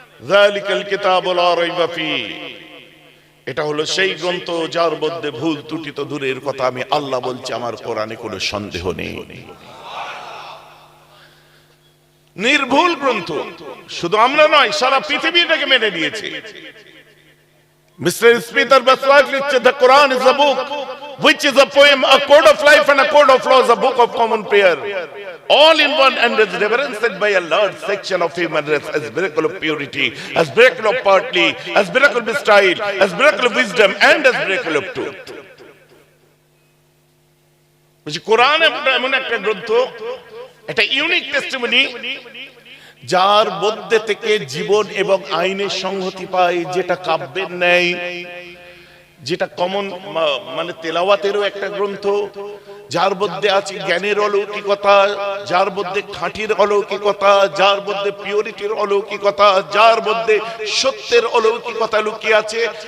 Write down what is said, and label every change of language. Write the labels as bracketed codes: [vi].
[ar] যালিকাল কিতাবু লা রাইবা ফীহি, [bn] এটা হলো সেই গ্রন্থ যার মধ্যে ভুল ত্রুটি তো দূরের কথা, আমি আল্লাহ বলছি আমার কোরআনে কোনো সন্দেহ নেই। নির্ভুল গ্রন্থ। শুধু আমরা নয়, সারা পৃথিবী এটাকে মেনে নিয়েছে। মিস্টার স্মিথার বাসওয়াট লিখছে, [en] the Quran is a book which is a poem, a code of life and a code of laws, a book of common prayer, all in one, and is reverenced by a large section of human race as miracle of purity, as miracle of partly, as miracle of style, as miracle of wisdom, and as miracle of truth. [bn] কোরআন এমন একটা গ্রন্থ, এটা unique testimony, যার মধ্যে থেকে জীবন এবং আইনের সংহতি পায়, যেটা কাব্যের ন্যায়, যেটা কমন মানে তেলাওয়াতেরও একটা গ্রন্থ, যার মধ্যে আছে জ্ঞানের অলৌকিকতা, যার মধ্যে খাঁটির অলৌকিকতা, যার মধ্যে পিওরিটির অলৌকিকতা, যার মধ্যে সত্যের অলৌকিকতা লুকিয়ে আছে।